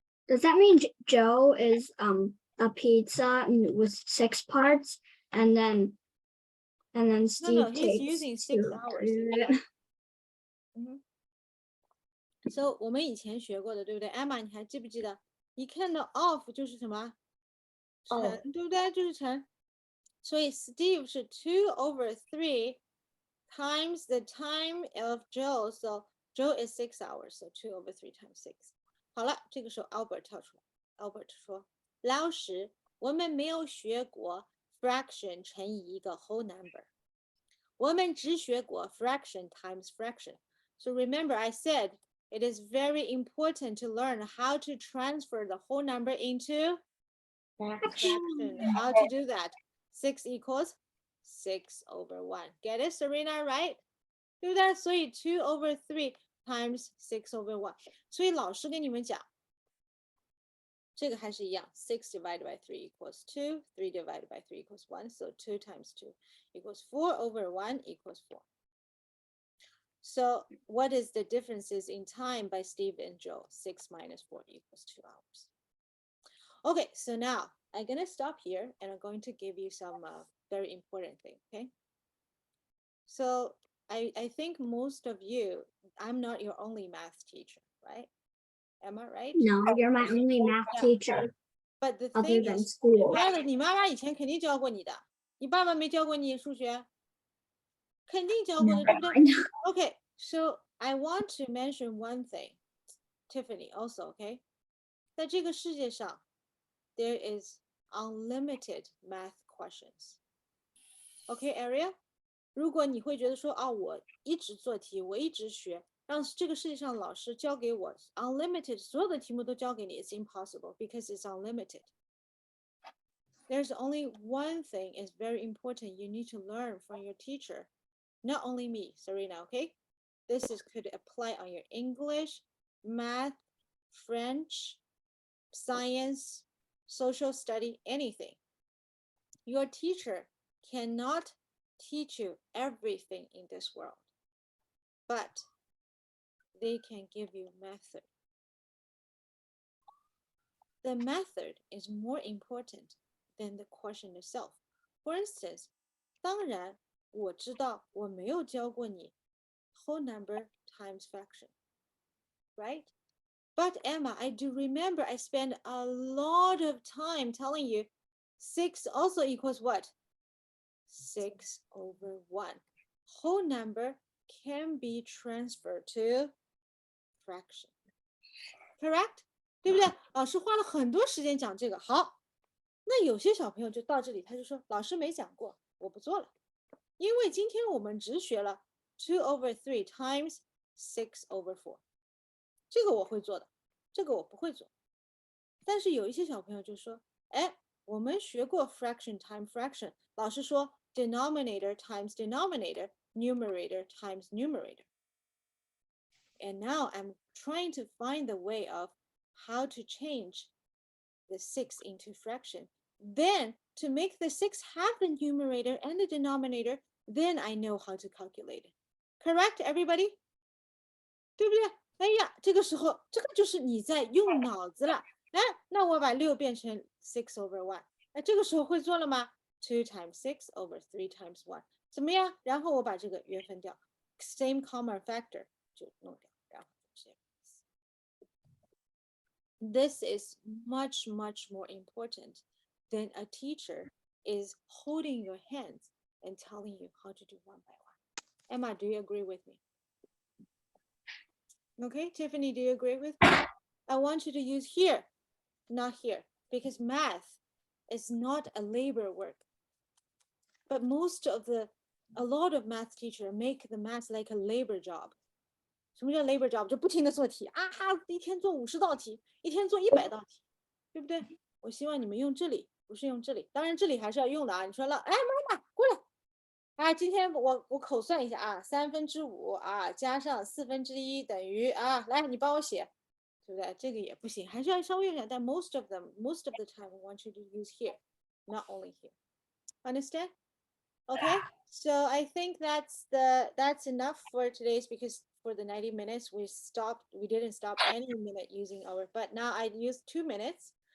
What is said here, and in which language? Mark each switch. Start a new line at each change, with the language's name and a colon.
English: Does that mean Joe is a pizza with 6 parts, and then Steve he's takes using 6 2 hours. to do it?
Chinese: So 我们以前学过的，对不对 ？Emma， 你还记不记得？一看到 off 就是什么？乘，对不对？就是乘。所以
English: Steve 是 2/3 times the time of Joe. So Joe is 6 hours. So 2/3 times 6.
Chinese: 好了，这个时候 Albert 跳出来。Albert 说：“老师，我们没有学过 fraction 乘以一个 whole number. 我们只学过
English: fraction times fraction. So remember, I said it is very important to learn how to transfer the whole number into fraction. How to do that? 6 equals 6/1. Get it, Serena, right?
Chinese: 对不对？所以
English: 2/3 times 6/1.
Chinese: 所以老师跟你们讲，这个还是一样
English: 6 divided by 3 equals 2, 3 divided by 3 equals 1, so 2 times 2 equals 4/1 equals 4. So what is the differences in time by Steve and Joe? 6 minus 4 equals 2 hours. Okay, so now I'm going to stop here and I'm going to give you some very important thing, okay? So I think most of you, I'm not your only math teacher, right? Am I right? No, you're my only math Yeah. teacher But the other thing than is, school.
Chinese: Violet, 你妈妈以前肯定教过你的，你爸爸没教过你数学，肯定教过的，对不对 ？
English: Okay, so I want to mention one thing, Tiffany, also, okay?
Chinese: 在这个世界上
English: there is unlimited math questions. Okay, Ariel?
Chinese: 如果你会觉得说啊，我一直做题，我一直学，让这个世界上老师教给我 unlimited 所有的题目都教给你
English: it's impossible because it's unlimited. There's only one thing is very important you need to learn from your teacher. Not only me, Serena, okay? This is could apply on your English, math, French, science, social study, anything. Your teacher cannot teach you everything in this world, but they can give you method. The method is more important than the question itself. For instance,
Chinese: 当然我知道我没有教过你
English: whole number times fraction, right? But Emma, I do remember I spent a lot of time telling you 6 also equals what? 6 over 1. Whole number can be transferred to fraction. Correct?
Chinese: 对不对？老师花了很多时间讲这个。好，那有些小朋友就到这里，他就说老师没讲过，我不做了，因为今天我们只学了
English: 2 over 3 times 6 over 4，
Chinese: 这个我会做的，这个我不会做。但是有一些小朋友就说，哎，我们学过 fraction time fraction，老师说
English: denominator times denominator, numerator times numerator. And now I'm trying to find the way of how to change the 6 into fraction. Then to make the 6 have the numerator and the denominator, then I know how to calculate it. Correct, everybody?
Chinese: 对不对？哎呀，这个时候这个就是你在用脑子了。哎，那我把6变成6 over 1，那这个时候会做了吗？
English: 2 times 6 over 3 times 1，
Chinese: 怎么样？然后我把这个约分掉 ，
English: same common factor
Chinese: 就弄掉，然后这样。
English: This is much, much more important than a teacher is holding your hands and telling you how to do one by one. Emma, do you agree with me? Okay, Tiffany, do you agree with me? I want you to use here, not here, because math is not a labor work. But a lot of math teachers make the math like a labor job.
Chinese: 什么叫
English: labor job？
Chinese: 就不停的做题啊，一天做50道题，一天做100道题，对不对？我希望你们用这里，不是用这里。当然这里还是要用的啊。你说了，哎，妈妈过来，啊，今天我口算一下啊，5/3啊，加上1/4等于啊，来你帮我写，对不对？这个也不行，还是要稍微用点。但
English: most of the time, I want you to use here, not only here. Understand? Okay, so I think that's enough for today's, because for the 90 minutes we didn't stop any minute using our, but now I used 2 minutes.